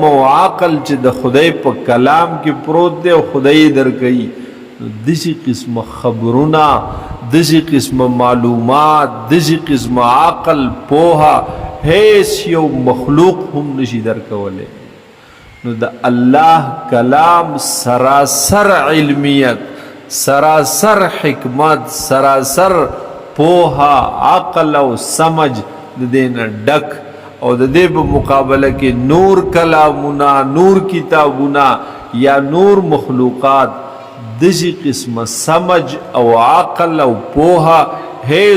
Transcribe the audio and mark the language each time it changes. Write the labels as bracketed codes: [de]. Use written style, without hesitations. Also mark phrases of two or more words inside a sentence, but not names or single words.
[ps] او عقل چې د خدای په کلام کې پروت دی او خدای درکوي دسی قسم خبرونه دسی قسم معلومات دسی قسم عقل پوها هیڅ یو مخلوق هم نشي درکولی نو د الله کلام سراسر علمیت سراسر حکمت سراسر پوها عقل او سمجھ د دې نه ډک او د دې په مقابله کې نور کلامونه نور کتابونه یا نور مخلوقات دسی قسم سمجھ او عقل او پوها هیڅ